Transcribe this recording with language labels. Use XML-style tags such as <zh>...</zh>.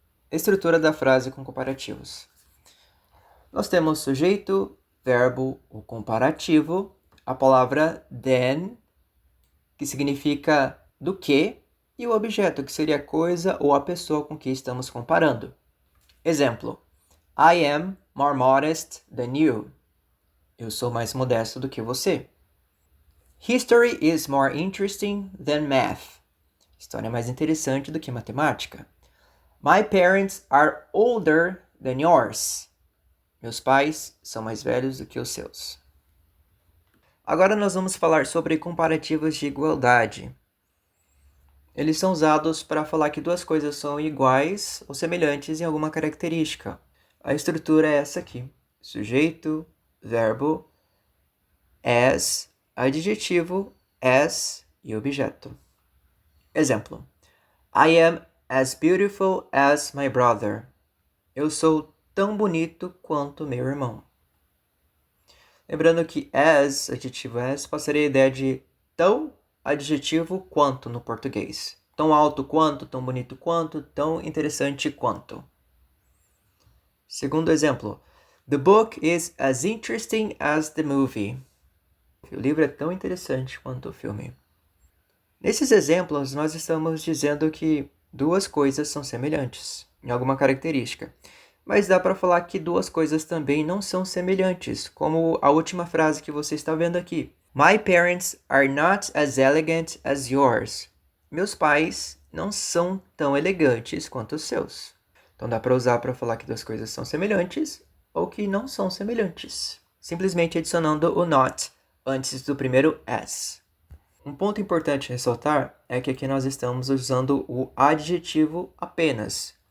<pt>Estrutura da frase com comparativos. Nós temos sujeito, verbo, o comparativo, a palavra than, que significa do que, e o objeto, que seria a coisa ou a pessoa com que estamos comparando.</pt> <en>Exemplo: I am more modest than you.</en> <pt>Eu sou mais modesto do que você.</pt> <en>History is more interesting than math.</en> <pt>História é mais interessante do que matemática.</pt> <en>My parents are older than yours.</en> <pt>Meus pais são mais velhos do que os seus. Agora nós vamos falar sobre comparativos de igualdade. Eles são usados para falar que duas coisas são iguais ou semelhantes em alguma característica. A estrutura é essa aqui: sujeito, verbo, as, adjetivo, as e objeto.</pt> <en>Exemplo: I am as beautiful as my brother.</en> <pt>Eu sou tão bonito quanto meu irmão. Lembrando que as, adjetivo as, passaria a ideia de tão, adjetivo, quanto no português. Tão alto quanto, tão bonito quanto, tão interessante quanto. Segundo exemplo:</pt> <en>The book is as interesting as the movie.</en> <pt>O livro é tão interessante quanto o filme. Nesses exemplos, nós estamos dizendo que duas coisas são semelhantes em alguma característica. Mas dá para falar que duas coisas também não são semelhantes, como a última frase que você está vendo aqui.</pt> <en>My parents are not as elegant as yours.</en> <pt>Meus pais não são tão elegantes quanto os seus. Então dá para usar para falar que duas coisas são semelhantes ou que não são semelhantes, simplesmente adicionando o not antes do primeiro as. Um ponto importante a ressaltar é que aqui nós estamos usando o adjetivo apenas.</pt>